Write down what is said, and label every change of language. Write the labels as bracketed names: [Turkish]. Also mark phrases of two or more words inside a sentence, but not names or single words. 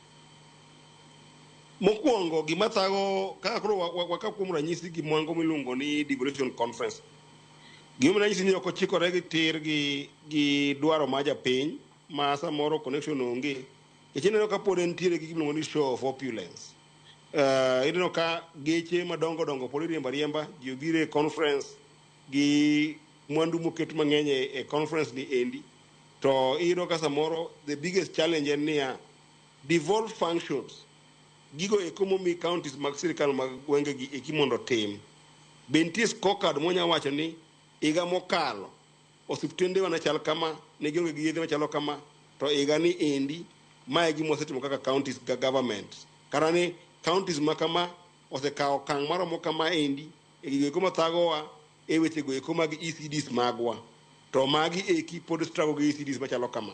[Luo (Kenya and Tanzania)] Mokwongo gima thago kaka koro waka kuom ranyisi gi mwango miluongo ni [English] devolution conference. [Luo (Kenya and Tanzania)] Gima ranyisi ni ok ochikore gi tir gi dwaro ma japiny ma samoro connection onge. Ineno ka pod entiere gi gima ni [English] show of opulence. [Luo (Kenya and Tanzania)] Ineno ka geche madongo pod riemba ji obire conference gi mwandu moket mang'eny e conference ni endi. To ineno ka samoro [English] the biggest challenge [Luo (Kenya and Tanzania)] en niya [English] devolved functions [Luo (Kenya and Tanzania)] gigo economy counties mag sirikal mag gwenge gi ekimondo tim. Bentie scorecard monya wacho ni iga mokalo osiptende wana chal kama ne gionge gi yedhe machalo kama to iga ni endi mae gi mosetimo kaka counties ga government karani counties makama osekawo kang maromo kama endi e gigo eko mathagowa e weche go eko mag ECDs magwa to magi eki pod struggle gi ECDs machalo kama.